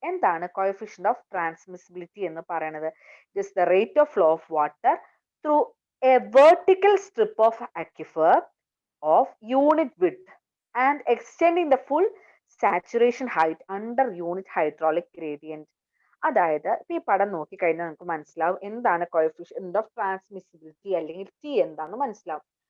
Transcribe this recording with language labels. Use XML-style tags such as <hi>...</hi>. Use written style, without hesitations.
<ml>എന്താണ് coefficient of transmissibility എന്ന് പറയുന്നത്?</ml> <en>It is the rate of flow of water through a vertical strip of aquifer of unit width and extending the full saturation height under unit hydraulic gradient.</en> <ml>അതായത് ഈ പടം നോക്കിക്കഴിഞ്ഞാൽ നമുക്ക് മനസ്സിലാവും എന്താണ് കോഎഫിഷ്യന്റ് ഓഫ് ട്രാൻസ്മിസിബിലിറ്റി അല്ലെങ്കിൽ T എന്താണെന്ന് മനസ്സിലാവും.</ml>